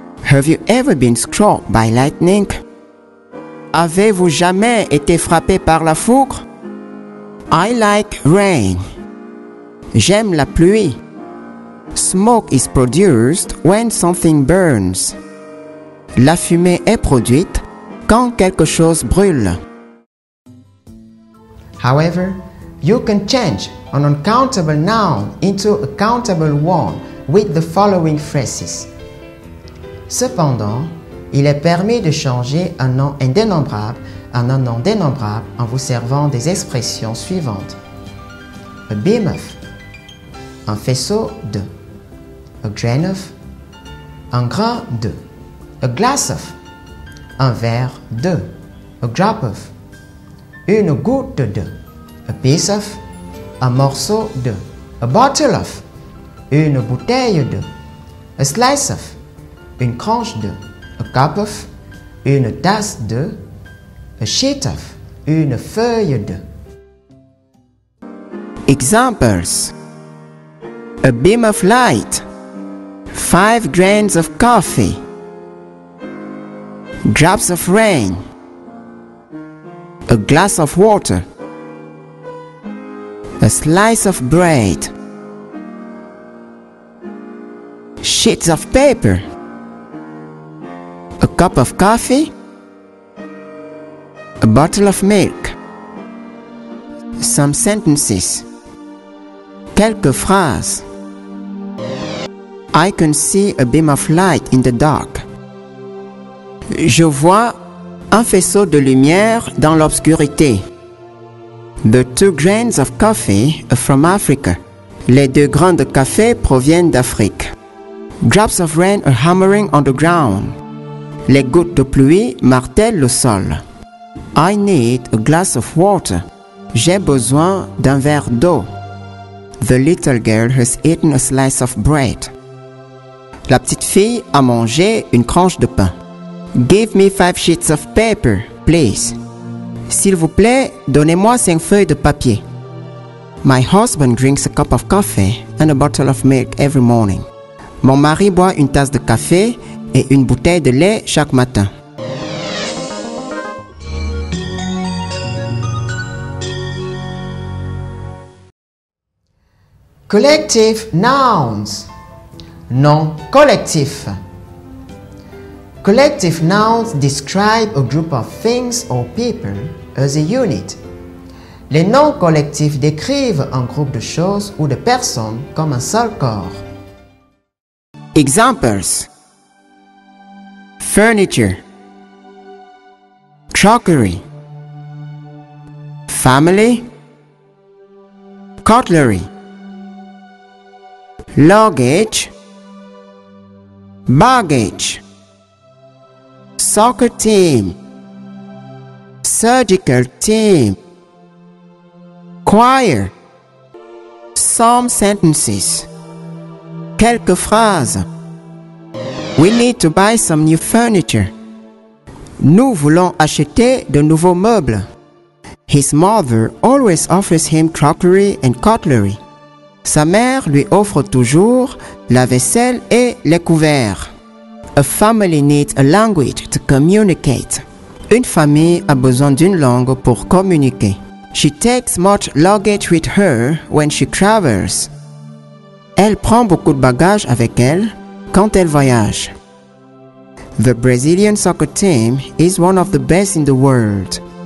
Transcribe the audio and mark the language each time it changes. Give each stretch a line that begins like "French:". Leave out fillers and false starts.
English: Have you ever been struck by lightning?
French: Avez-vous jamais été frappé par la foudre?
English: I like rain.
French: J'aime la pluie.
English: Smoke is produced when something burns.
French: La fumée est produite quand quelque chose brûle.
English: However, you can change an uncountable noun into a countable one with the following phrases.
French: Cependant, il est permis de changer un nom indénombrable en un nom dénombrable en vous servant des expressions suivantes.
English: A beam of,
French: un faisceau de.
English: A grain of,
French: un grain de.
English: A glass of,
French: un verre de.
English: A drop of,
French: une goutte de.
English: A piece of,
French: un morceau de.
English: A bottle of,
French: une bouteille de.
English: A slice of,
French: une tranche de.
English: A cup of,
French: une tasse de.
English: A sheet of,
French: une feuille de.
English: Examples: a beam of light, 5 grains of coffee, drops of rain, a glass of water, a slice of bread, sheets of paper, a cup of coffee, a bottle of milk. Some sentences.
French: Quelques phrases.
English: I can see a beam of light in the dark.
French: Je vois un faisceau de lumière dans l'obscurité.
English: The 2 grains of coffee are from Africa.
French: Les 2 grains de café proviennent d'Afrique.
English: Drops of rain are hammering on the ground.
French: Les gouttes de pluie martèlent le sol.
English: I need a glass of water.
French: J'ai besoin d'un verre d'eau.
English: The little girl has eaten a slice of bread.
French: La petite fille a mangé une tranche de pain.
English: Give me 5 sheets of paper, please.
French: S'il vous plaît, donnez-moi 5 feuilles de papier.
English: My husband drinks a cup of coffee and a bottle of milk every morning.
French: Mon mari boit une tasse de café et une bouteille de lait chaque matin.
English: Collective nouns.
French: Noms collectifs.
English: Collective nouns describe a group of things or people as a unit.
French: Les noms collectifs décrivent un groupe de choses ou de personnes comme un seul corps.
English: Examples: furniture, crockery, family, cutlery, luggage, baggage, soccer team, surgical team, choir. Some sentences.
French: Quelques phrases.
English: We need to buy some new furniture.
French: Nous voulons acheter de nouveaux meubles.
English: His mother always offers him crockery and cutlery.
French: Sa mère lui offre toujours la vaisselle et les couverts.
English: A family needs a language to communicate.
French: Une famille a besoin d'une langue pour communiquer.
English: She takes much luggage with her when she travels.
French: Elle prend beaucoup de bagages avec elle quand elle voyage.
English: The Brazilian soccer team is one of the best in the world.